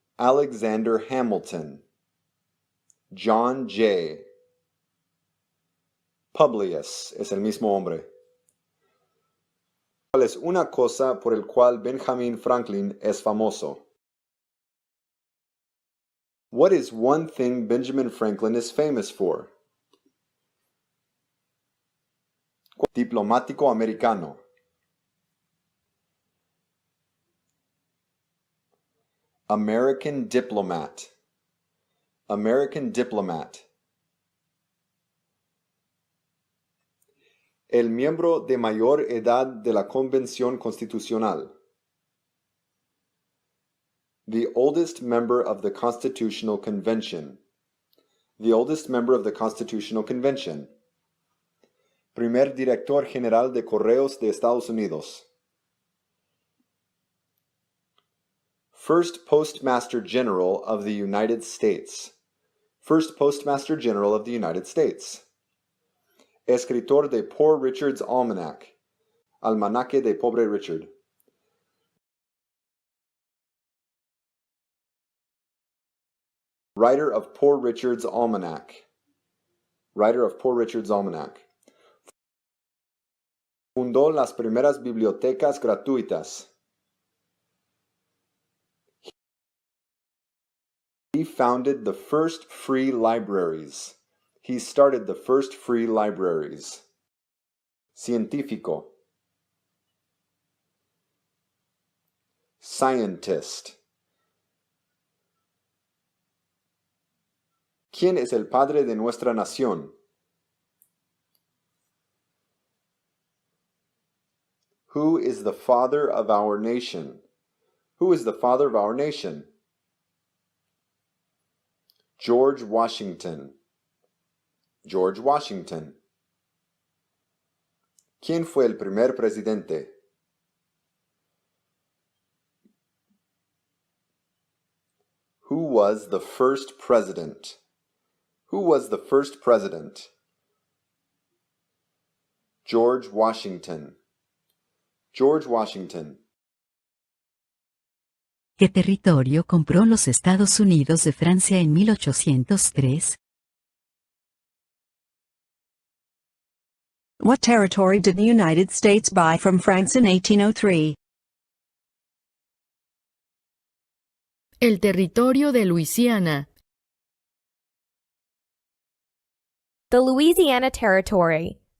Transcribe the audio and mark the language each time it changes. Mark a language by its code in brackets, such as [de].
[en] Alexander Hamilton. John Jay. [es] Publius es el mismo hombre. ¿Cuál es una cosa por el cual Benjamin Franklin es famoso? [en] What is one thing Benjamin Franklin is famous for? [es] Diplomático americano. [en] American diplomat. American diplomat. [es] El miembro de mayor edad de la Convención Constitucional. [en] The oldest member of the Constitutional Convention. The oldest member of the Constitutional Convention. [es] Primer Director General de Correos de Estados Unidos. [en] First Postmaster General of the United States. First Postmaster General of the United States. [es] Escritor de Poor Richard's Almanac. Almanaque de Pobre Richard. [en] Writer of Poor Richard's Almanac. Writer of Poor Richard's Almanac. [es] Fundó las primeras bibliotecas gratuitas. [en] He founded the first free libraries. He started the first free libraries. [es] Científico. [en] Scientist. [es] ¿Quién es el padre de nuestra nación? [en] Who is the father of our nation? Who is the father of our nation? George Washington. George Washington. [es] ¿Quién fue el primer presidente? [en] Who was the first president? Who was the first president? George Washington. George Washington. [es] ¿Qué territorio compró los Estados Unidos de Francia en 1803? [en] What territory did the United States buy from France in 1803? [es] El territorio de Luisiana. [en] The Louisiana Territory.